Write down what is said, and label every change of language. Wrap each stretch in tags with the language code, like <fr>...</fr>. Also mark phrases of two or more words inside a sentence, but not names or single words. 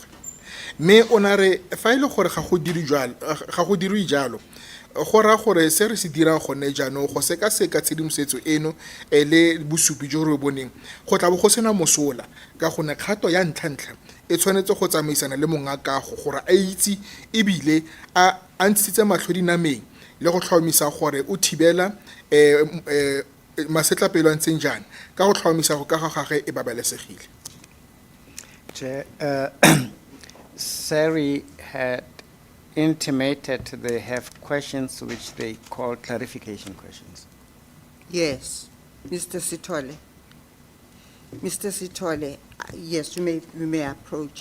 <tn>Mme o na re fa e le gore ga go dirwe jalo go ra gore se re se dirang gone jaanong go sekaseka tshedimosetso eno le bosupi jo re boneng go tla bo go sena mosola ka gone kgato ya ntlha e tshwanetse go tsamaisana le mongwe a kago gore a itse ebile a ntshitse matlho dinameng le go tlhomamisa gore o thibela masetlapelo a ntseng jaana ka go tlhomamisa go kaga gage e babalesegile.</tn> <en>Sari had intimated they have questions which they call clarification questions. Yes, Mr. Sithole. Mr. Sithole, yes, you may approach.</en>